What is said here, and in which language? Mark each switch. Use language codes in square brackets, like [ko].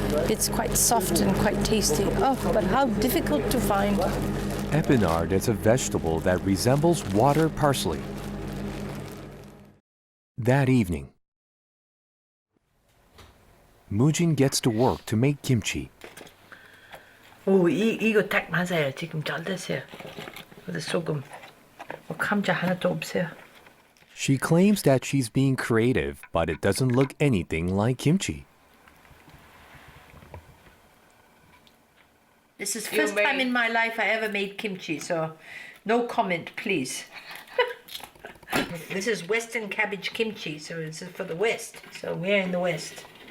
[en] It's quite soft and quite tasty. Oh, but how difficult to find. Epinard is a vegetable that resembles water parsley. That evening, Mujin gets to work to make kimchi. [ko] 오, 이거 딱 맞아요. 지금 잘 됐어요. 근데 소금, 감자 하나도 없어요. [en] She claims that she's being creative, but it doesn't look anything like kimchi. This is the first time in my life I ever made kimchi, so no comment, please. This is Western cabbage kimchi, so this is for the West. So we're in the West.